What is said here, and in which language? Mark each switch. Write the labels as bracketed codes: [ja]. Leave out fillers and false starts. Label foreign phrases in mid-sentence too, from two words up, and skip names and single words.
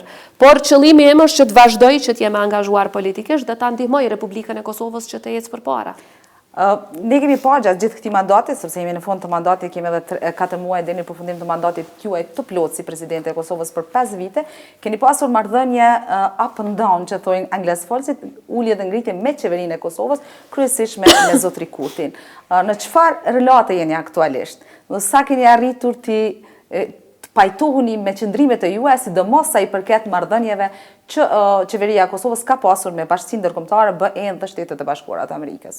[sq] Por qëllimi im është që të vazhdoj që të jem angazhuar politikisht dhe ta ndihmoj Republikën e Kosovës që të ecë përpara. Ne kemi parë gjatë gjithë këtij mandati, sepse jemi në fund të mandatit, kemi edhe 4 muaj deri në përfundim të mandatit juaj të plotë si presidente e Kosovës për 5 vite, keni pasur marrëdhënie [en] up and down, [sq] që thojnë anglesfolësit, ulje dhe ngritje me qeverinë e Kosovës, kryesisht me zotri Kurtin. Në çfarë relate jeni aktualisht? Dhe sa keni arritur të pajtohuni me qëndrimet e juaja, sidomos sa i përket marrëdhënieve që qeveria e Kosovës ka pasur me bashkësinë ndërkombëtare BE-n dhe Shtetet e Bashkuara të Amerikës?